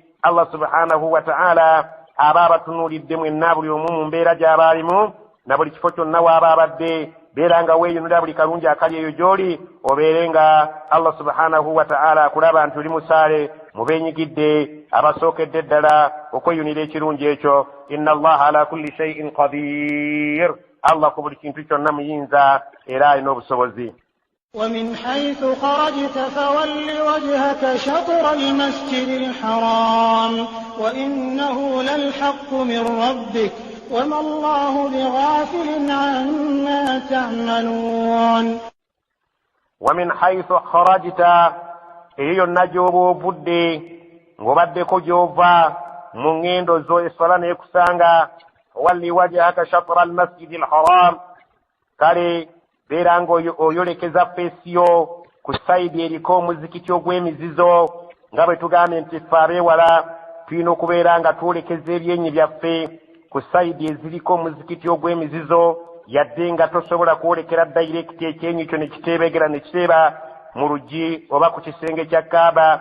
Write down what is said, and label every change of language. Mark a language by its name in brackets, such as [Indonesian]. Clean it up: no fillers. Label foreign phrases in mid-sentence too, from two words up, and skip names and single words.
[Arabic] الله سبحانه وتعالى [Ganda] aba abatunuulidde mwenna buli omu mu mbeera gy'abaalimu na buli kifo kyonna waaba abadde. Beera nga weeyunira buli kalungi akali eyo gy'oli obeere nga [Arabic] الله سبحانه وتعالى [Ganda] akulaba nti oli musaale mu beenyigidde abasookedde ddala okweyunira ekirungi ekyo. [Arabic] إن الله على كل شيء قدير. [Ganda] Allah ku buli kintu kyonna muyinza era alina obusobozi. [Arabic] ومن حيث خرجت فول وجهك شطر المسجد الحرام وإنه للحق من ربك وما الله بغافل عما تعملون. ومن حيث خرجت [Ganda] eyo najooba ovudde ng'obaddeko gy'ova mu ŋŋendo zo essala n'ekusanga [Arabic] ول وجهك شطر المسجد الحرام. [Ganda] Kale beera ng'oyolekeza feesiyo ku sayidi eriko omuzikiti ogw'emizizo nga bwe tugambye nti ffe abeewala tulina okubeera nga twolekeza ebyenyi byaffe ku sayidi eziriko omuzikiti ogw'emizizo yadde nga tosobola kwolekera dayirekiti ekyenyi kyo ne kiteebegera ne kiteeba mu luggi oba ku kisenge kya Kaaba.